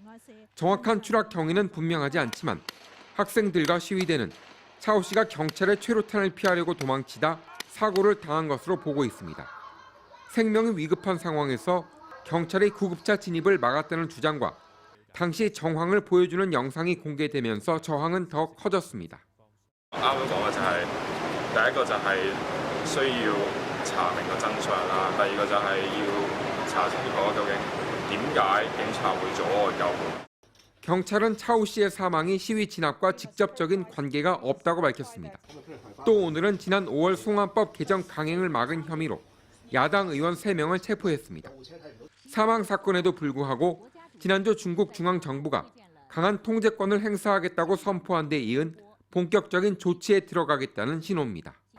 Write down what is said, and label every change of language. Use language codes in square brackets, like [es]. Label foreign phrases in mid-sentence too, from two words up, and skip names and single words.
[ko] 정확한 추락 경위는 분명하지 않지만 학생들과 시위대는 차오 씨가 경찰의 최루탄을 피하려고 도망치다 사고를 당한 것으로 보고 있습니다. 생명이 위급한 상황에서 경찰의 구급차 진입을 막았다는 주장과 당시 정황을 보여주는 영상이 공개되면서 저항은 더 커졌습니다. [yue] 啱啱講嘅就係第一個就係需要查明個真相啦，第二個就係要查清楚究竟點解警察會阻礙救援。 [ko] 경찰은 차오 씨의 사망이 시위 진압과 직접적인 관계가 없다고 밝혔습니다. 또 오늘은 지난 5월 송환법 개정 강행을 막은 혐의로 야당 의원 3명을 체포했습니다. 사망 사건에도 불구하고 지난주 중국 중앙정부가 강한 통제권을 행사하겠다고 선포한 데 이은 본격적인 조치에 들어가겠다는 신호입니다.